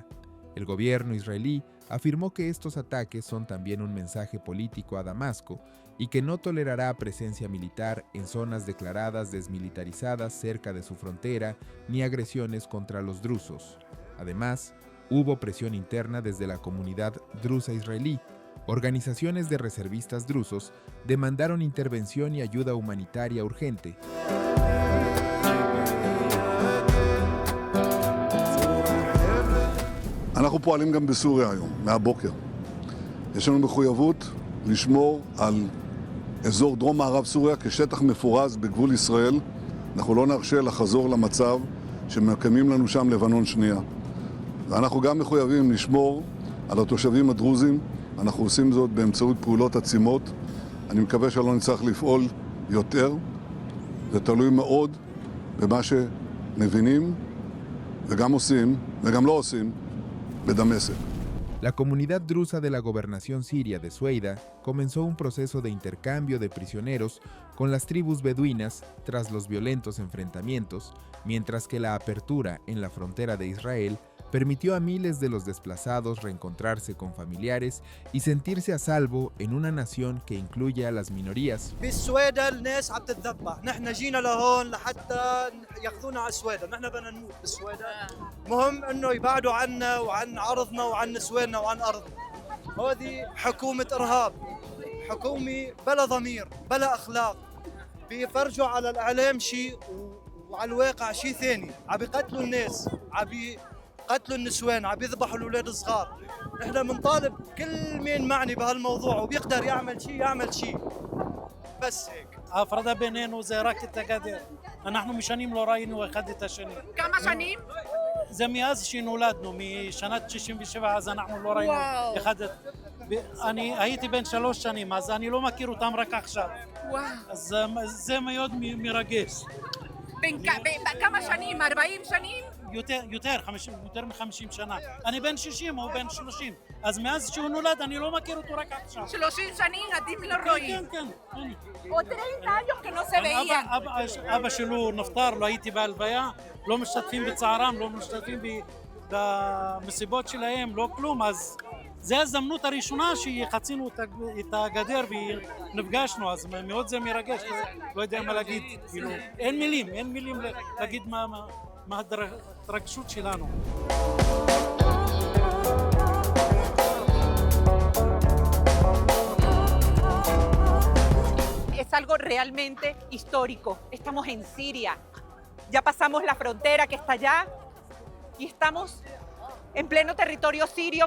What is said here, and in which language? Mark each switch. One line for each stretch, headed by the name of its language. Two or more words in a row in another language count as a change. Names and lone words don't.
Spanish: El gobierno israelí afirmó que estos ataques son también un mensaje político a Damasco y que no tolerará presencia militar en zonas declaradas desmilitarizadas cerca de su frontera ni agresiones contra los drusos. Además, hubo presión interna desde la comunidad drusa israelí. Organizaciones de reservistas drusos demandaron intervención y ayuda humanitaria urgente.
Hebrew: אנחנו פועלים גם בסוריה היום, מהבוקר. יש לנו מחויבות לשמור על אזור דרום מערב סוריה כשטח מפורז בגבול ישראל. אנחנו לא נרשה לחזור למצב שמקיימים לנו שם לבנון שנייה. ואנחנו גם מחויבים לשמור על התושבים הדרוזים. אנחנו עושים זאת באמצעות פעולות עצימות. אני מקווה שלא נצטרך לפעול יותר. זה תלוי מאוד במה שמבינים וגם עושים וגם לא עושים בדמשק.
Spanish: La comunidad drusa de la gobernación siria de Sueida comenzó un proceso de intercambio de prisioneros con las tribus beduinas tras los violentos enfrentamientos, mientras que la apertura en la frontera de Israel permitió a miles de los desplazados reencontrarse con familiares y sentirse a salvo en una nación que incluye a las minorías.
Arabic: بالسويدة الناس عم تتذبح، نحن جينا لهون لحتى ياخذونا على السويدة، نحن بدنا نموت بالسويدة. مهم انه يبعدوا عنا وعن عرضنا وعن نسواننا وعن ارضنا. هذه حكومة ارهاب، حكومة بلا ضمير، بلا اخلاق. بيفرجوا على الاعلام شيء وعلى الواقع شيء ثاني، عم بيقتلوا الناس، عم قتلوا النسوان، عم يذبحوا الاولاد الصغار. نحن بنطالب كل مين معني بهالموضوع وبيقدر يعمل شيء بس هيك.
Hebrew: ההפרדה בינינו זה רק את הגדר. אנחנו משנים לא ראינו אחד את השני. כמה שנים? זה מאז שנולדנו, משנת 67, אז אנחנו לא ראינו אחד את... אני הייתי בן 3 שנים, אז אני לא מכיר אותם רק עכשיו. אז זה מאוד מרגש. כמה שנים? 40 שנים? יותר מ-50 שנה. אני בן 60, הוא בן 30. אז מאז שהוא נולד, אני לא מכיר אותו רק עכשיו. 30 שנים, אתם לא רואים. כן.
Spanish: O 30 años que no se veían.
Hebrew: אבא שלו נפטר, לא הייתי בהלוויה, לא משתתפים בצערם, לא משתתפים במסיבות שלהם, לא כלום. אז זו ההזדמנות הראשונה שחצינו את הגדר ונפגשנו, אז מאוד זה מרגש, לא יודע מה להגיד, כאילו, אין מילים להגיד מה ההתרגשות שלנו.
Spanish: Es algo realmente histórico. Estamos en Siria. Ya pasamos la frontera que está allá y estamos en pleno territorio sirio.